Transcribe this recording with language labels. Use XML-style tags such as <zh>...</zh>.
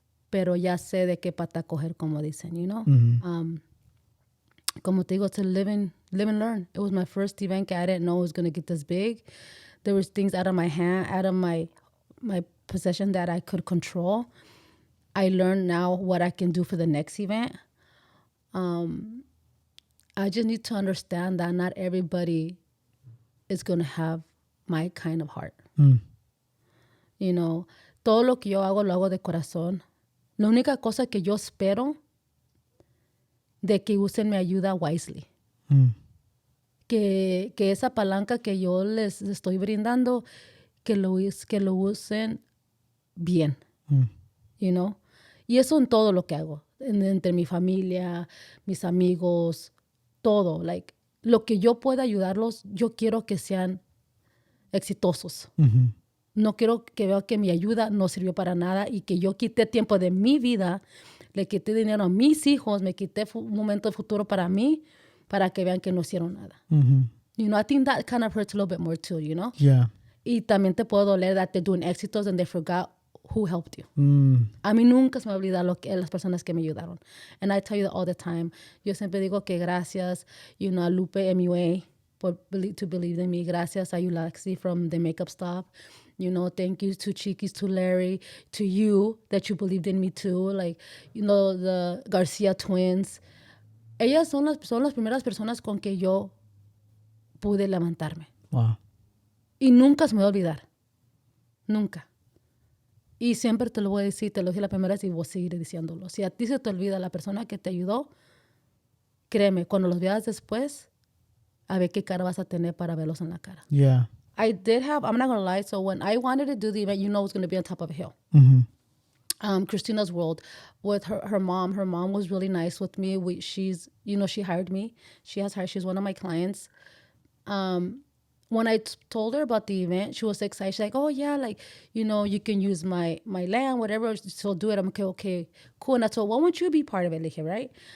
<es>Pero ya sé de qué pata coger, como dicen,</es> <en>you know?</en> <es>Como te digo,</es> <en>to live and learn. It was my first event. I didn't know it was going to get this big. There was things out of my hand, out of my possession that I could control. I learned now what I can do for the next event. I just need to understand that not everybody is going to have my kind of heart. You know,</en> <es>todo lo que yo hago, lo hago de corazón. La única cosa que yo espero de que usen mi ayuda wisely. Que esa palanca que yo les estoy brindando, que lo usen bien.</es> <en>You know?</en> <es>Y eso en todo lo que hago. Entre mi familia, mis amigos, todo. Like, lo que yo pueda ayudarlos, yo quiero que sean exitosos. No quiero que vean que mi ayuda no sirvió para nada y que yo quité tiempo de mi vida, le quité dinero a mis hijos, me quité un momento de futuro para mí, para que vean que no hicieron nada.</es> <en>You know, I think that kind of hurts a little bit more too, you know? Yeah.</en> <es>Y también te puedo doler</es> <en>that they're doing</en> <es>éxitos</es> <en>and they forgot who helped you.</en> <es>A mí nunca se me olvida las personas que me ayudaron.</es> <en>And I tell you that all the time.</en> <es>Yo siempre digo que gracias,</es> <en>you know, a Lupe MUA to believe in me.</en> <es>Gracias a</es> <en>Yulaxi from the makeup stop. You know, thank you to Chiquis, to Larry, to you that you believed in me too. Like, you know, the Garcia twins.</en> <es>Ellas son las primeras personas con que yo pude levantarme.</es> <en>Wow.</en> <es>Y nunca se me va a olvidar. Nunca. Y siempre te lo voy a decir, te lo dije la primera vez y voy a seguir diciéndolo. Si a ti se te olvida la persona que te ayudó, créeme, cuando los veas después, a ver qué cara vas a tener para verlos en la cara.</es> <en>Yeah. I did have, I'm not going to lie, so when I wanted to do the event, you know it was going to be on top of a hill. Christina's World with her mom. Her mom was really nice with me. She's, you know, she hired me. She's one of my clients. When I told her about the event, she was excited. She's like, oh, yeah, like, you know, you can use my land, whatever, so do it. I'm okay, cool. And I told her, why won't you be part of it, like, right?</en>